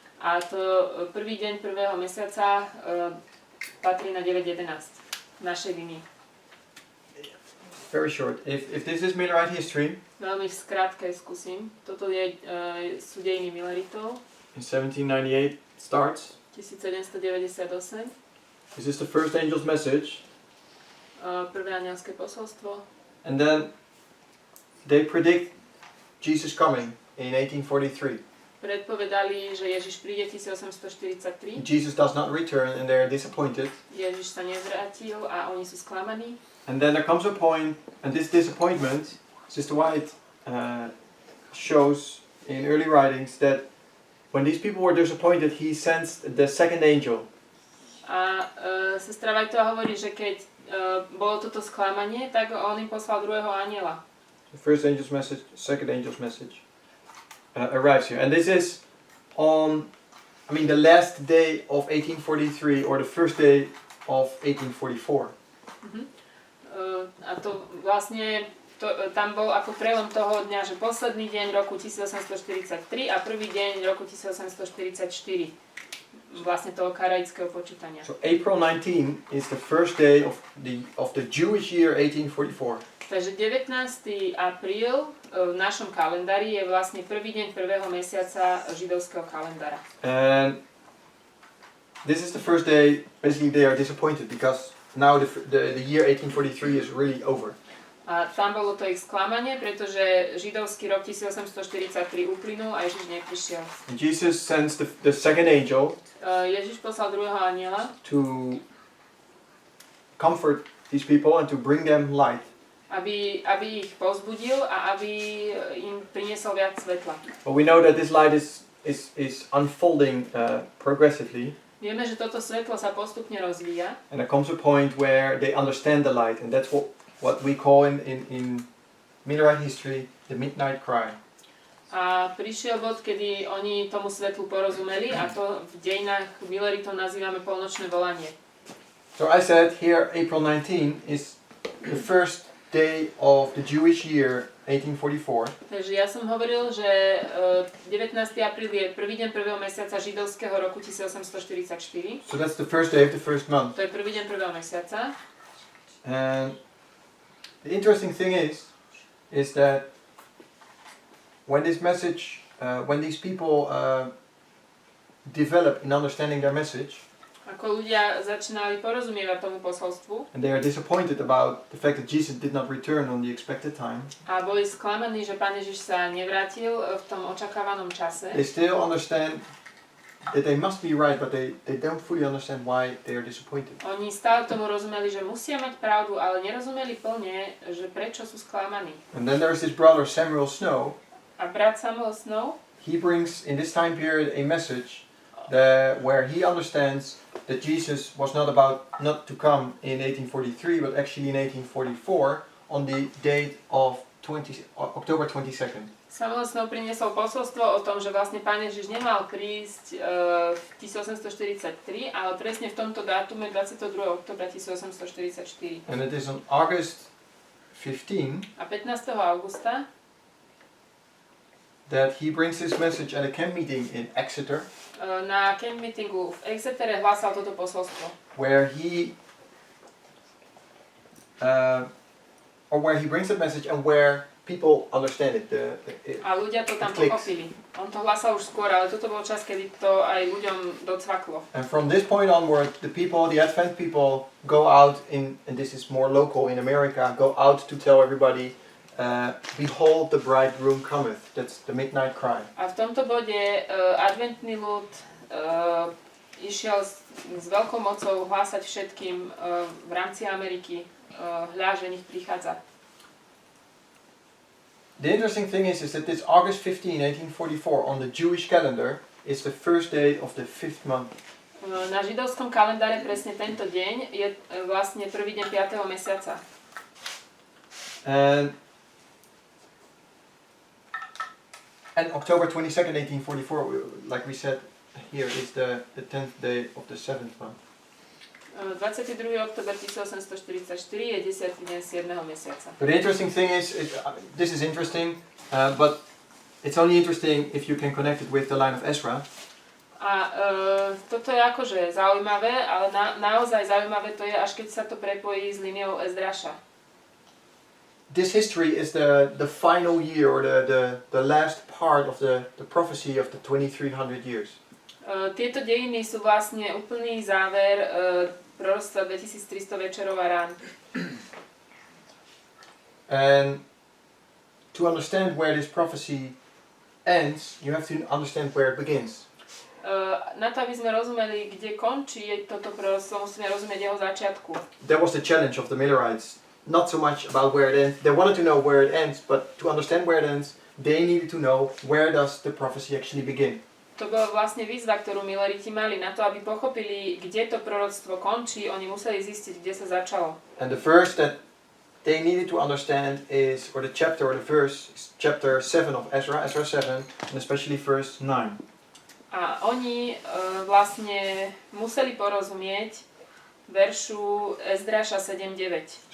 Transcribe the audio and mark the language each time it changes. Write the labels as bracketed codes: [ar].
[sk] A to prvý deň prvého mesiaca patrí na 9.11 našej línie. [en] Very short. If this is Millerite history, [sk] veľmi v skrátke skúsim. Toto sú dejiny Milleritov. [en] In 1798 starts. 1798. This is the first angel's message. [sk] Prvé anielské posolstvo. [en] And then they predict Jesus coming in 1843. [sk] Predpovedali, že Ježiš príde 1843. [en] Jesus does not return and they're disappointed. [sk] Ježiš sa nevrátil a oni sú sklamaní. [en] And then there comes a point, and this disappointment, Sister White shows in early writings that when these people were disappointed, he sends the second angel. [sk] A sestra Whiteová hovorí, že keď bolo toto sklamanie, tak on im poslal druhého anjela. [en] The first angel's message, second angel's message arrives here. And this is on, the last day of 1843 or the first day of 1844. [sk] A to vlastne, tam bol ako prelom toho dňa, že posledný deň roku 1843 a prvý deň roku 1844. Vlastne toho karaického počítania. [en] So April 19 is the first day of the Jewish year 1844. [sk] Takže 19. apríl v našom kalendári je vlastne prvý deň prvého mesiaca židovského kalendára. [en] And this is the first day, basically they are disappointed because now the year 1843 is really over. [sk] A tam bolo to ich sklamanie, pretože židovský rok 1843 uplynul a Ježiš neprišiel. [en] And Jesus sends the second angel [sk] Ježiš poslal druhého anjela, [en] to comfort these people and to bring them light. [sk] aby ich povzbudil a aby im priniesol viac svetla. [en] But we know that this light is unfolding progressively. [sk] Vieme, že toto svetlo sa postupne rozvíja. [en] And there comes a point where they understand the light, and that's what we call in Millerite history the midnight cry. [sk] A prišiel bod, kedy oni tomu svetlu porozumeli a to v dejinách Milleritov nazývame polnočné volanie. [en] So I said here April 19 is the first day of the Jewish year 1844. [sk] Takže ja som hovoril, že 19. apríl je prvý deň prvého mesiaca židovského roku 1844. [en] So that's the first day of the first month. [sk] To je prvý deň prvého mesiaca. [en] And the interesting thing is that when this message, when these people develop in understanding their message, [sk] ako ľudia začínali porozumievať tomu posolstvu [en] and they are disappointed about the fact that Jesus did not return on the expected time, [sk] a boli sklamaní, že Pán Ježiš sa nevrátil v tom očakávanom čase, [en] they still understand that they must be right, but they don't fully understand why they are disappointed. [sk] oni stále tomu rozumeli, že musia mať pravdu, ale nerozumeli plne, že prečo sú sklamaní. [en] And then there's this brother Samuel Snow. [sk] A brat Samuel Snow, [en] He brings in this time period a message where he understands that Jesus was not to come in 1843, but actually in 1844 on the date of October 22nd. [sk] Samuel Snow priniesol posolstvo o tom, že vlastne Pán Ježiš nemal prísť v 1843, ale presne v tomto dátume 22. oktobra 1844. [en] And it is on August 15 [sk] A 15. augusta [en] that he brings this message at a camp meeting in Exeter, [sk] na camp meetingu v Exetere hlásal toto posolstvo. [en] where he brings that message and where people understand it. [sk] A ľudia to tam pochopili. On to hlásal už skôr, ale toto bol čas, kedy to aj ľuďom docvaklo. [en] And from this point onward, the Advent people go out and this is more local in America, go out to tell everybody, behold the bridegroom cometh. That's the midnight cry. [sk] A v tomto bode adventný ľud išiel s veľkou mocou hlásať všetkým v rámci Ameriky, hľa, že nech prichádza. [en] The interesting thing is that this August 15, 1844 on the Jewish calendar is the first day of the 5th month. [sk] Na židovskom kalendáre presne tento deň je vlastne prvý deň 5. mesiaca. [en] And October 22nd, 1844, like we said here, is the 10th day of the 7th month. [sk] 22. október 1844 je 10. deň 7. mesiaca. [en] But the interesting thing is, this is interesting, but it's only interesting if you can connect it with the line of Ezra. [sk] A toto je akože zaujímavé, ale naozaj zaujímavé to je, až keď sa to prepojí s líniou Ezdraša. [en] This history is the final year or the last part of the prophecy of the 2300 years. [sk] Tieto dejiny sú vlastne úplný záver proroctva 2300 večerov a rán. [en] And to understand where this prophecy ends, you have to understand where it begins. [sk] Na to, aby sme rozumeli, kde končí toto proroctvo, musíme rozumieť jeho začiatku. [en] That was the challenge of the Millerites. Not so much about where it ends. They wanted to know where it ends, but to understand where it ends, they needed to know where does the prophecy actually begin. [sk] To bola vlastne výzva, ktorú Milleriti mali. Na to, aby pochopili, kde to proroctvo končí, oni museli zistiť, kde sa začalo. [en] And the verse that they needed to understand is, or the chapter or the verse, is chapter 7 of Ezra, Ezra 7, and especially verse 9. [sk] A oni vlastne museli porozumieť veršu Ezdraša 7.9.